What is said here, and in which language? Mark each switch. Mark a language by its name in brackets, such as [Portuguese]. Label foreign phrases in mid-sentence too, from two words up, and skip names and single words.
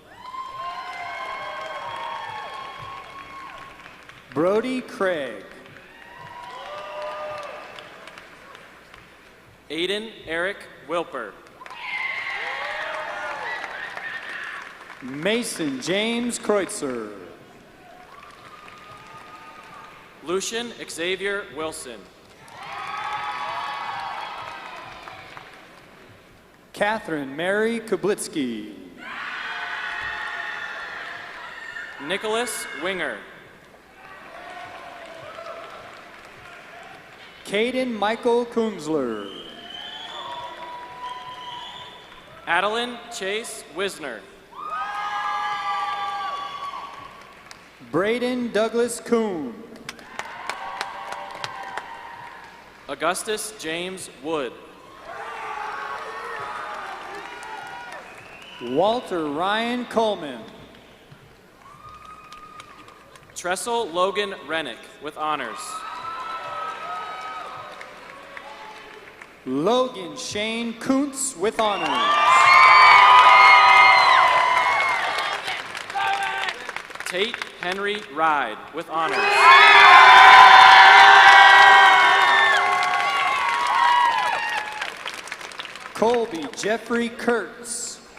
[English] Brody Craig. Aiden Eric Wilper. Mason James Kreutzer. Lucian Xavier Wilson. Catherine Mary Kublitsky. Nicholas Winger. Caden Michael Kunzler. Adeline Chase Wisner. Braden Douglas Kuhn. Augustus James Wood. Walter Ryan Coleman. Tressel Logan Rennick with honors. Logan Shane Kuntz with honors. Tate Henry Ride with honors. Colby Jeffrey Kurtz.